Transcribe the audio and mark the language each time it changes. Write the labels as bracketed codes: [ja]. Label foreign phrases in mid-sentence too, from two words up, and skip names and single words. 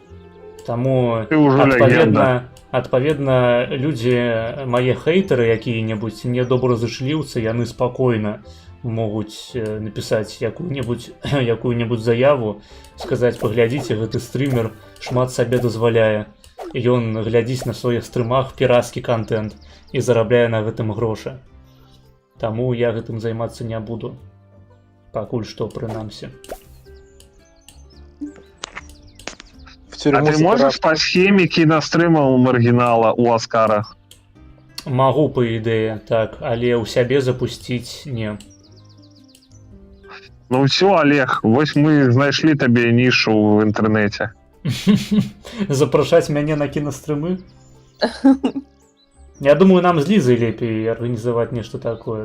[be] Таму, адпаведна, людзі, мае хейтары якія-небудзь, недобразычліўцы, яны спакойна могуць напісаць якую-небудзь заяву, сказаць, паглядзіце, гэты стрімер шмат сабе дазваляе. Ён глядзіць на сваіх стрымах пірацкі контент і зарабляе на гэтым грошы. Таму я гэтым займацца не буду. Пакуль што, прынамсі. [ru] А ты можешь по схеме киностримал маргинала у Оскара? [be] Могу, по ідэі, так, але ў сябе запусціць не. Ну все, Олег, вось мы знайшлі табе нішу в інтэрнэце. Запрашаць мяне на кинострымы? Я думаю, нам з Лізай лепей арганізаваць нешта такое.